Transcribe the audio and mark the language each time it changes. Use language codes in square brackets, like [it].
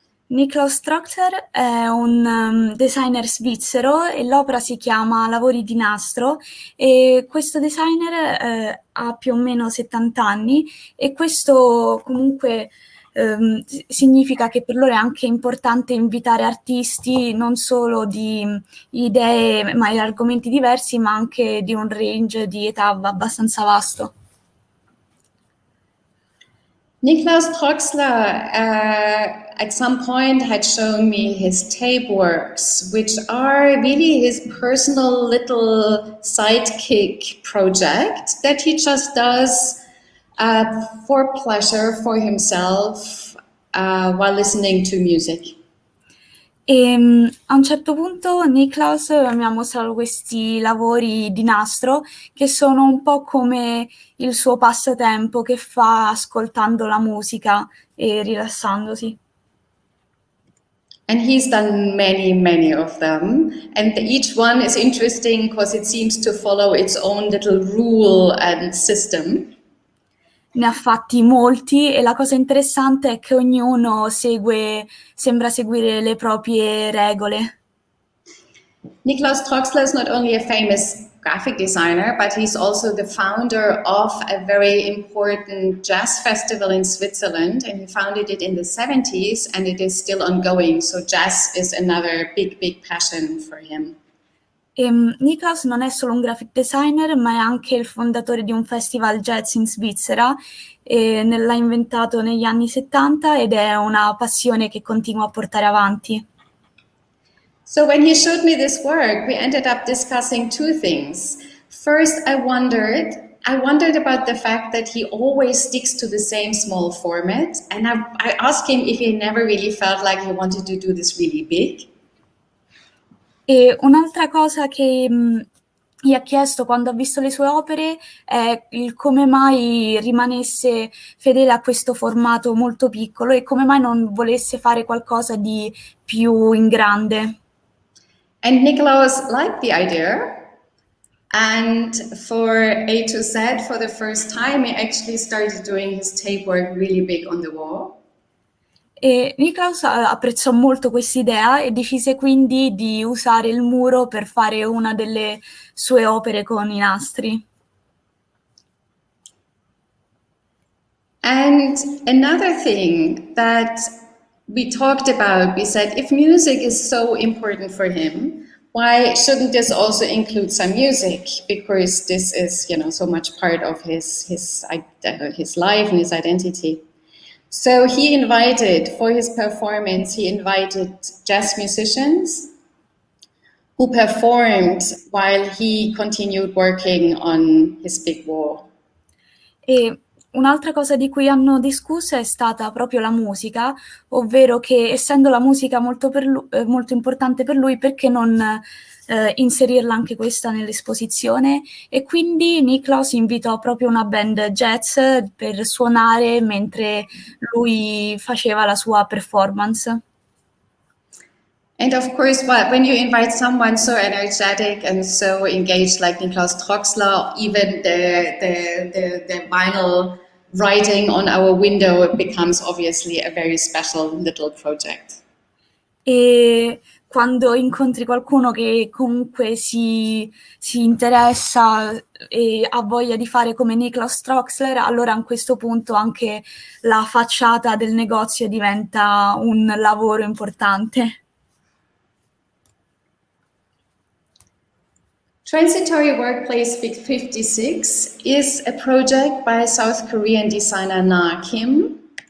[it] Niklaus Troxler è un designer svizzero e l'opera si chiama Lavori di nastro e questo designer ha più o meno 70 anni e questo comunque significa che per loro è anche importante invitare artisti non solo di idee ma di argomenti diversi ma anche di un range di età abbastanza vasto. [en] Niklaus Troxler at some point had shown me his Tapeworks, which are really his personal little sidekick project that he just does for pleasure for himself while listening to music. [it] E a un certo punto Niklaus mi ha mostrato questi lavori di nastro che sono un po' come il suo passatempo che fa ascoltando la musica e rilassandosi. [en] And he's done many of them, and each one is interesting because it seems to follow its own little rule and system. [it] Ne ha fatti molti e la cosa interessante è che ognuno sembra seguire le proprie regole. [en] Niklaus Troxler is not only a famous graphic designer, but he's also the founder of a very important jazz festival in Switzerland, and he founded it in the 70s, and it is still ongoing. So jazz is another big passion for him. [it] Niklaus non è solo un graphic designer, ma è anche il fondatore di un festival jazz in Svizzera, l'ha inventato negli anni 70 ed è una passione che continua a portare avanti. [en] So when he showed me this work, we ended up discussing two things. First, I wondered about the fact that he always sticks to the same small format, and I asked him if he never really felt like he wanted to do this really big. [it] E un'altra cosa che gli ha chiesto quando ha visto le sue opere è il come mai rimanesse fedele a questo formato molto piccolo e come mai non volesse fare qualcosa di più in grande. [en] And Niklaus liked the idea, and for A to Z, for the first time, he actually started doing his tape work really big on the wall. [it] E Niklaus apprezzò molto quest'idea e decise quindi di usare il muro per fare una delle sue opere con i nastri. [en] And another thing that we talked about, we said, if music is so important for him, why shouldn't this also include some music? Because this is, so much part of his life and his identity. So he invited, for his performance, jazz musicians who performed while he continued working on his big wall. [it] E un'altra cosa di cui hanno discusso è stata proprio la musica, ovvero che essendo la musica molto importante per lui, perché non inserirla anche questa nell'esposizione? E quindi Niklaus invitò proprio una band jazz per suonare mentre lui faceva la sua performance. [en] And of course, when you invite someone so energetic and so engaged like Niklaus Troxler, even the vinyl writing on our window becomes obviously a very special little project. [it] E quando incontri qualcuno che comunque si interessa e ha voglia di fare come Niklaus Troxler, allora a questo punto anche la facciata del negozio diventa un lavoro importante. [en] Transitory Workplace 56 is a project by South Korean designer Na Kim.